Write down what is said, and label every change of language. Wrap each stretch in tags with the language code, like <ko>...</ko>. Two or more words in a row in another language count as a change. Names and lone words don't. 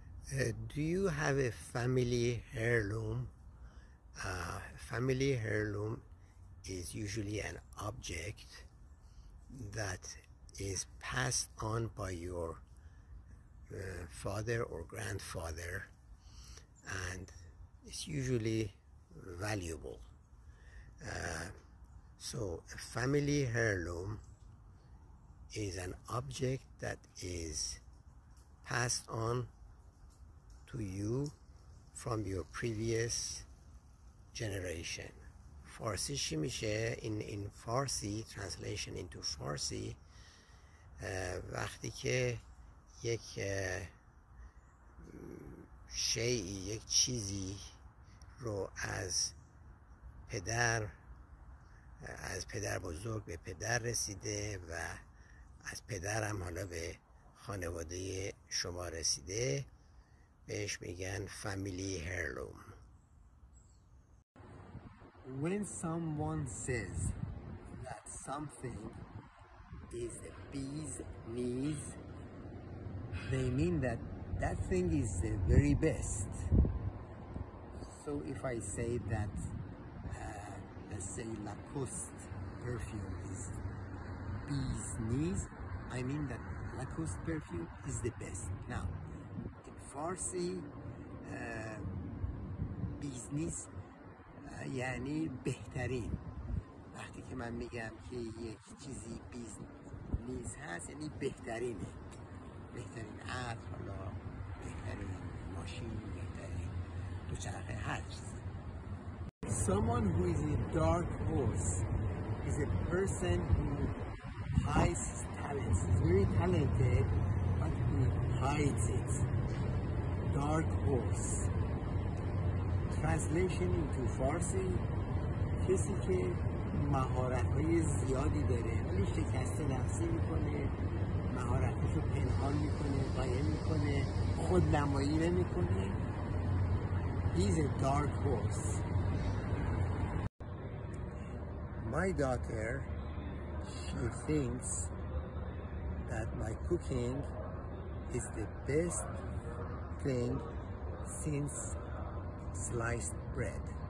<en>Do you have a family heirloom? Family heirloom is usually an object that is passed on by your father or grandfather, and it's usually valuable. So a family heirloom is an object that is passed on to you from your previous generation.</en> <fa>فارسی چی میشه؟</fa> <en>in Farsi, translation into Farsi,</en> <fa>وقتی که یک شیئی، یک چیزی رو از پدر بزرگ به پدر رسیده و از پدر هم حالا به خانواده شما رسیده، بهش میگن</fa> <en>family heirloom. When someone says that something is the bee's knees, they mean that that thing is the very best. So if I say that let's say Lacoste perfume is bee's knees, I mean that Lacoste perfume is the best. Now in Farsi, bee's knees</en> <fa>یعنی بهترین. وقتی که من میگم که یک چیزی</fa> <en>bee's knees</en> <fa>هست یعنی بهترینه، بهترین عطر، حالا بهترین ماشین، بهترین دوچرخه، هر چیزی.</fa> <en>Someone who is a dark horse is a person who hides his talents. He's very talented but he hides it. Dark horse. Translation into Farsi:</en> <fa>کسی که مهارت‌های زیادی داره ولی شکست نفسی میکنه، مهارت‌هاشو پنهان میکنه، قایم میکنه، خودنمایی نمیکنه.</fa> <en>He's a dark horse. My daughter, she thinks that my cooking is the best thing since sliced bread.</en>